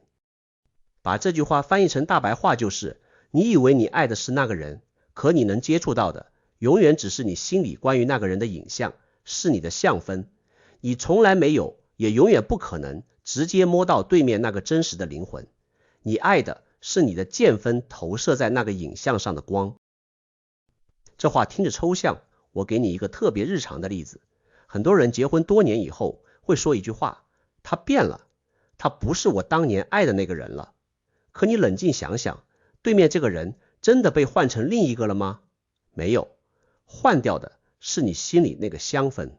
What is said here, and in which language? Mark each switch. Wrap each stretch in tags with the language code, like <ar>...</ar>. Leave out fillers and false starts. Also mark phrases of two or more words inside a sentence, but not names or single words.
<zh>把這句話翻譯成大白話就是，你以為你愛的是那個人，可你能接觸到的永遠只是你心裡關於那個人的影像，是你的相分。你從來沒有，也永遠不可能直接摸到對面那個真實的靈魂。你愛的是你的見分投射在那個影像上的光。這話聽着抽象，我給你一個特別日常的例子。很多人結婚多年以後會說一句話，他變了，他不是我當年愛的那個人了。可你冷靜想想，對面這個人真的被換成另一個了嗎？沒有，換掉的是你心裡那個相分。</zh>